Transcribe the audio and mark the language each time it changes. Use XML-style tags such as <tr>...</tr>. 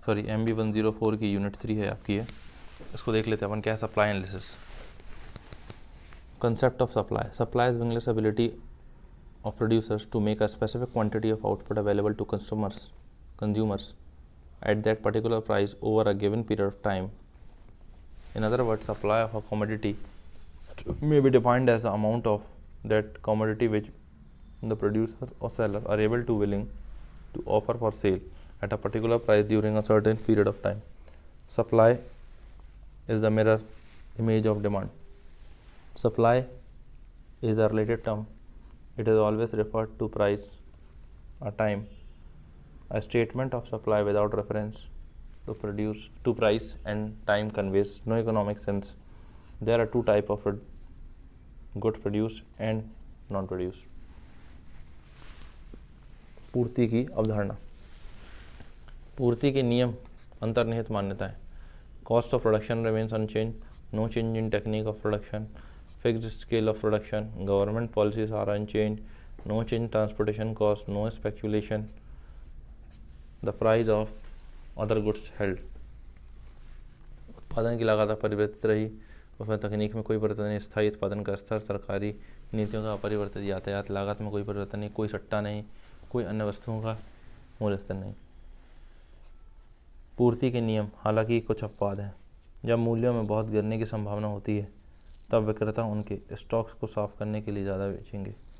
<hi>MB104 की unit 3 है आपकी है। इसको देख लेते हैं अपन क्या है।</hi> <en>Supply analysis. Concept of supply. Supply is willingness ability of producers to make a specific quantity of output available to consumers at that particular price over a given period of time. In other words, supply of a commodity may be defined as the amount of that commodity which the producer or seller are able to willing to offer for sale at a particular price during a certain period of time. Supply is the mirror image of demand. Supply is a related term. It is always referred to price, a time. A statement of supply without reference to price and time conveys no economic sense. There are two types of goods produced and non-produced.</en> <hi>पूर्ति की अवधारणा। पूर्ति के नियम अंतर्निहित मान्यताएं।</hi> <en>Cost of production remains unchanged. No change in technique of production. Fixed scale of production. Government policies are unchanged. No change in transportation cost. No speculation. The price of other goods held.</en> <hi>उत्पादन की लागत अपरिवर्तित रही, उसमें तकनीक में कोई परिवर्तन नहीं, स्थायी उत्पादन का स्तर, सरकारी नीतियों का अपरिवर्तित, यातायात लागत में कोई परिवर्तन नहीं, कोई सट्टा नहीं, कोई अन्य वस्तुओं का मूल्य स्तर नहीं। पूर्ति के नियम। हालांकि कुछ अपवाद हैं। जब मूल्यों में बहुत गिरने की संभावना होती है तब विक्रेता उनके स्टॉक्स को साफ करने के लिए ज़्यादा बेचेंगे।</hi>